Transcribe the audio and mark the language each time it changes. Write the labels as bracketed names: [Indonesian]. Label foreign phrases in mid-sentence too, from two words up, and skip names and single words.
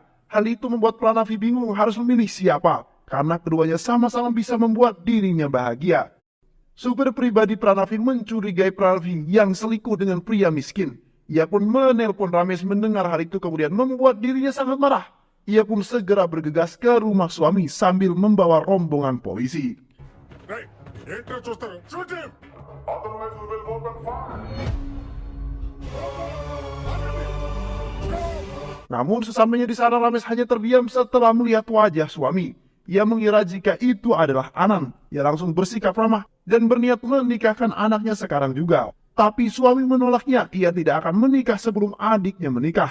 [Indonesian] Hal itu membuat Pranavi bingung harus memilih siapa. Karena keduanya sama-sama bisa membuat dirinya bahagia. Supir pribadi Pranavi mencurigai Pranavi yang selingkuh dengan pria miskin. Ia pun menelpon Ramesh mendengar hal itu kemudian membuat dirinya sangat marah. Ia pun segera bergegas ke rumah suami sambil membawa rombongan polisi. [Telugu] ఏంట్రా చూస్తారు [English] shoot him otherwise we will open fire [Indonesian] Namun sesampainya di sana Ramesh hanya terdiam setelah melihat wajah suami. Ia mengira jika itu adalah Anand. Ia langsung bersikap ramah dan berniat menikahkan anaknya sekarang juga. Tapi suami menolaknya, ia tidak akan menikah sebelum adiknya menikah.